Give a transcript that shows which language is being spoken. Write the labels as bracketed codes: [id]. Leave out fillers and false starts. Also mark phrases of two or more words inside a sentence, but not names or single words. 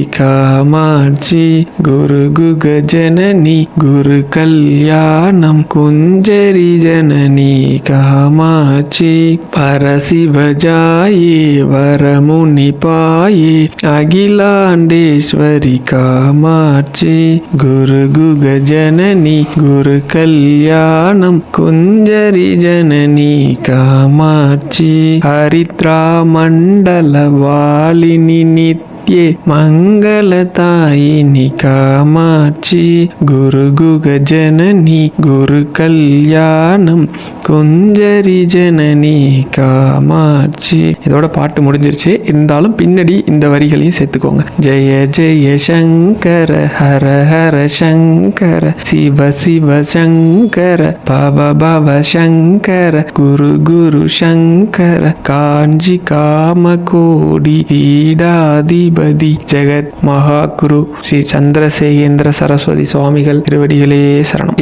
[sa] कामाक्षी गुरुगुगजननी गुरुकल्याणं कुञ्जरी जननी कामाक्षी परशिवजाये वरमुनिपाये अखिलाण्डेश्वरी कामाक्षी गुरुगुगजननी गुरुकल्याणं कुञ्जरी जननी कामाक्षी हरिद्रामण्डलवालिनि नित्ये मङ्गलतायिनि कामाक्षी गुरुगुगजननी गुरुकल्याणं कुञ्जरी जननी காமாட்சி. [ta] இதோட பாட்டு முடிஞ்சிருச்சு. இருந்தாலும் பின்னாடி இந்த வரிகளையும் சேர்த்துக்கோங்க. [sa] जय जय शङ्कर हर हर शङ्कर शिव शिव शङ्कर भव भव शङ्कर गुरु गुरु शङ्कर [ta] காஞ்சி காமகோடி பீடாதிபதி ஜெகத் மகாகுரு ஸ்ரீ சந்திரசேகேந்திர சரஸ்வதி சுவாமிகள் திருவடிகளே சரணம்.